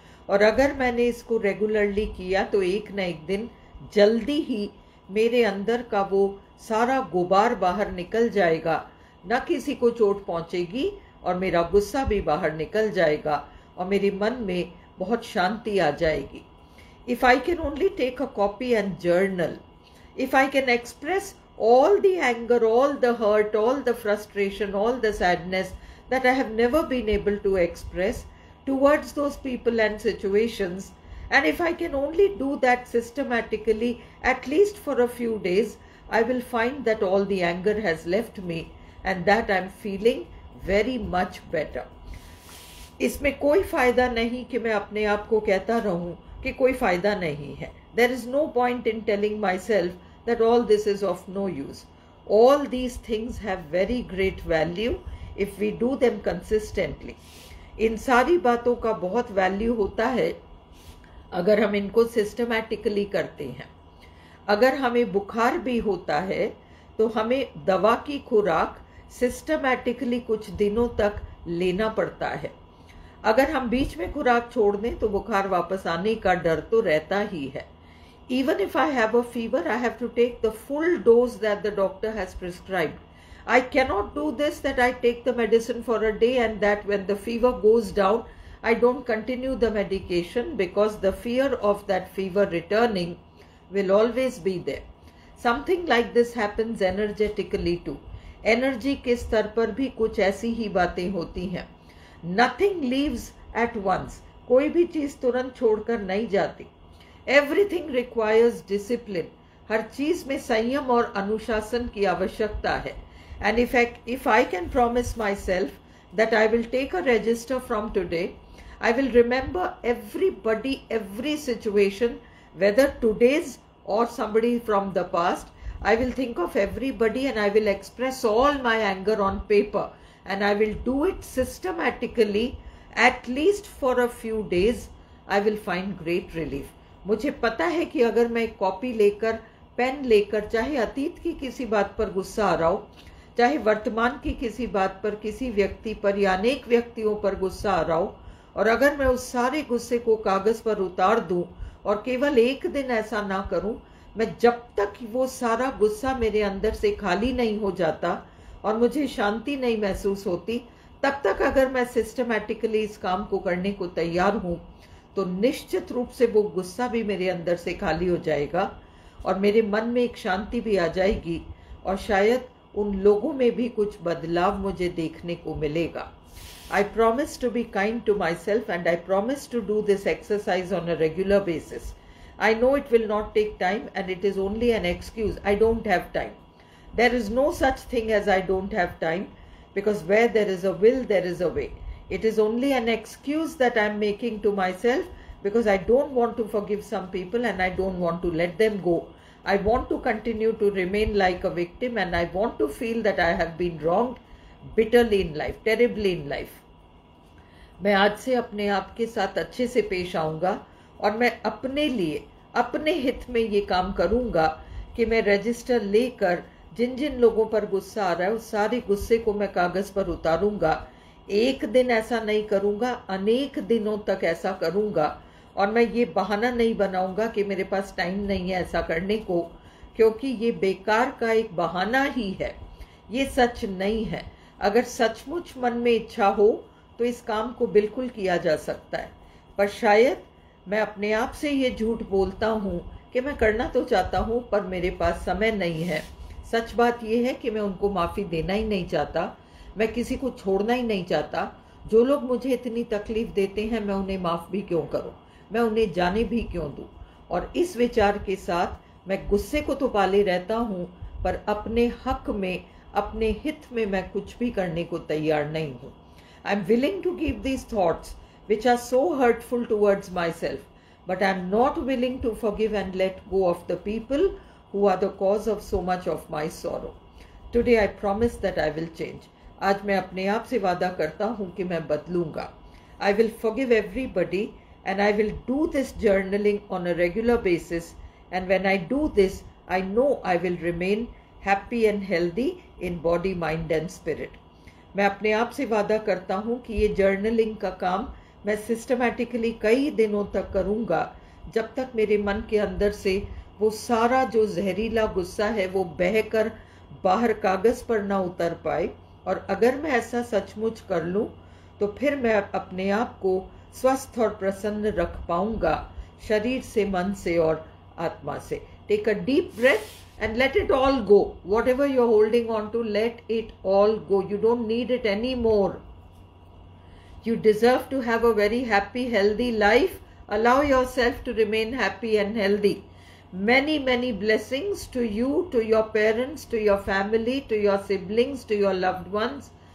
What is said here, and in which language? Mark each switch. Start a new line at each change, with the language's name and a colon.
Hindi: और अगर मैंने इसको रेगुलरली किया तो एक न एक दिन जल्दी ही मेरे अंदर का वो सारा गुबार बाहर निकल जाएगा, न किसी को चोट पहुंचेगी और मेरा गुस्सा भी बाहर निकल जाएगा और मेरे मन में बहुत शांति आ जाएगी।
English: If I can only take a copy and journal, if I can express all the anger, all the hurt, all the frustration, all the sadness that I have never been able to express towards those people and situations, and if I can only do that systematically at least for a few days, I will find that all the anger has left me and that I'm feeling very much better.
Hindi: इसमें कोई फायदा नहीं कि मैं अपने आप को कहता रहूं कि कोई फायदा नहीं है.
English: There is no point in telling myself that all this is of no use. All these things have very great value if we do them consistently.
Hindi: इन सारी बातों का बहुत वैल्यू होता है अगर हम इनको सिस्टमैटिकली करते हैं. अगर हमें बुखार भी होता है तो हमें दवा की खुराक सिस्टमैटिकली कुछ दिनों तक लेना पड़ता है. अगर हम बीच में खुराक छोड़ दें तो बुखार वापस आने का डर तो रहता ही है.
English: Even if I have a fever, I have to take the full dose that the doctor has prescribed. I cannot do this that I take the medicine for a day and that when the fever goes down, I don't continue the medication because the fear of that fever returning will always be there. Something like this happens energetically too.
Hindi: Energy के स्तर पर भी कुछ ऐसी ही बातें होती हैं.
English: Nothing leaves at once.
Hindi: कोई भी चीज तुरंत छोड़कर नहीं जाती.
English: Everything requires discipline.
Hindi: हर चीज में संयम और अनुशासन की आवश्यकता है.
English: And if I can promise myself that I will take a register from today, I will remember everybody, every situation, whether today's or somebody from the past. I will think of everybody and I will express all my anger on paper. And I will do it systematically at least for a few days. I will find great relief.
Hindi: मुझे पता है कि अगर मैं copy लेकर, pen लेकर, चाहे अतीत की किसी बात पर गुस्सा आ रहा हो, चाहे वर्तमान की किसी बात पर, किसी व्यक्ति पर या अनेक व्यक्तियों पर गुस्सा आ रहा हो, और अगर मैं उस सारे गुस्से को कागज पर उतार दूं और केवल एक दिन ऐसा ना करूं, मैं जब तक वो सारा गुस्सा मेरे अंदर से खाली नहीं हो जाता और मुझे शांति नहीं महसूस होती, तब तक अगर मैं सिस्टमैटिकली इस काम को करने को तैयार हूं तो निश्चित रूप से वो गुस्सा भी मेरे अंदर से खाली हो जाएगा और मेरे मन में एक शांति भी आ जाएगी और शायद उन लोगों में भी कुछ बदलाव मुझे देखने को मिलेगा.
English: I promise to be kind to myself and I promise to do this exercise on a regular basis. I know it will not take time and it is only an excuse. I don't have time. There is no such thing as I don't have time, because where there is a will, there is a way. It is only an excuse that I am making to myself because I don't want to forgive some people and I don't want to let them go. I want to continue to remain like a victim and I want to feel that I have been wronged bitterly in life, terribly in life.
Hindi: मैं आज से अपने आप के साथ अच्छे से पेश आऊँगा और मैं अपने लिए, अपने हित में ये काम करूँगा कि मैं रजिस्टर लेकर जिन जिन लोगों पर गुस्सा आ रहा है उस सारे गुस्से को मैं कागज पर उतारूंगा. एक दिन ऐसा नहीं करूंगा, अनेक दिनों तक ऐसा करूंगा. और मैं ये बहाना नहीं बनाऊंगा कि मेरे पास टाइम नहीं है ऐसा करने को, क्योंकि ये बेकार का एक बहाना ही है, ये सच नहीं है. अगर सचमुच मन में इच्छा हो तो इस काम को बिल्कुल किया जा सकता है. पर शायद मैं अपने आप से ये झूठ बोलता हूँ कि मैं करना तो चाहता हूँ पर मेरे पास समय नहीं है. सच बात यह है कि मैं उनको माफ़ी देना ही नहीं चाहता, मैं किसी को छोड़ना ही नहीं चाहता. जो लोग मुझे इतनी तकलीफ देते हैं मैं उन्हें माफ़ भी क्यों करूं, मैं उन्हें जाने भी क्यों दूं. और इस विचार के साथ मैं गुस्से को तो पाले रहता हूँ, पर अपने हक में, अपने हित में मैं कुछ भी करने को तैयार नहीं हूँ.
English: I am willing to keep these thoughts which are so hurtful towards myself, but I am not willing to forgive and let go of the people who are the cause of so much of my sorrow. Today I promise that I will change.
Hindi: आज मैं अपने आप से वादा करता हूँ कि मैं बदलूंगा.
English: I will forgive everybody and I will do this journaling on a regular basis, and when I do this, I know I will remain happy and healthy in body, mind and spirit.
Hindi: मैं अपने आप से वादा करता हूँ कि ये journaling का काम मैं सिस्टमैटिकली कई दिनों तक करूँगा, जब तक मेरे मन के अंदर से वो सारा जो जहरीला गुस्सा है वो बहकर बाहर कागज़ पर ना उतर पाए. और अगर मैं ऐसा सचमुच कर लूँ तो फिर मैं अपने आप को स्वस्थ और प्रसन्न रख पाऊँगा, शरीर से, मन से और आत्मा से.
English: Take a deep breath and let it all go. Whatever you're holding on to, let it all go. You don't need it anymore. You deserve to have a very happy, healthy life. Allow yourself to remain happy and healthy. Many, many blessings to you, to your parents, to your family, to your siblings, to your loved ones.